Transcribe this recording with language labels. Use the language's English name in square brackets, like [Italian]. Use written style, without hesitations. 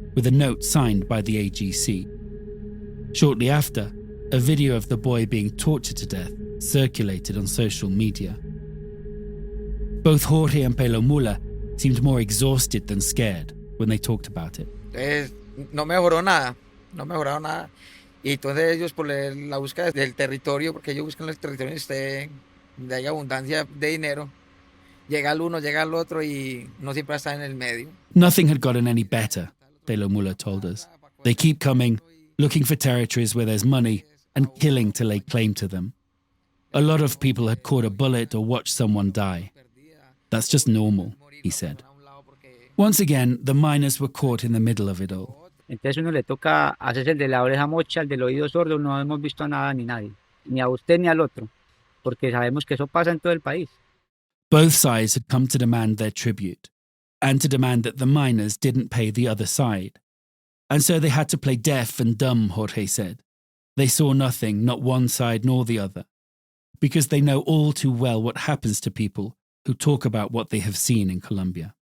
[English] with a note signed by the AGC. Shortly after, a video of the boy being tortured to death circulated on social media. Both Jorge and Pelomula seemed more exhausted than scared when they talked about it. [Spanish] No mejoró nada, no mejoraron nada. Y entonces ellos por la búsqueda del territorio, porque ellos buscan el territorio donde hay abundancia de dinero, llega el uno, llega el otro y no siempre está en el medio. [English] Nothing had gotten any better, Pelomula told us. They keep coming, looking for territories where there's money, and killing to lay claim to them. A lot of people had caught a bullet or watched someone die. That's just normal, he said. Once again, the miners were caught in the middle of it all. [Spanish] Entonces uno le toca hacerse el de la oreja mocha, el del oído sordo, no hemos visto nada ni nadie, ni a usted ni al otro, porque sabemos que eso pasa en todo el país. [English] Both sides had come to demand their tribute, and to demand that the miners didn't pay the other side. And so they had to play deaf and dumb, Jorge said. They saw nothing, not one side nor the other, because they know all too well what happens to people who talk about what they have seen in Colombia.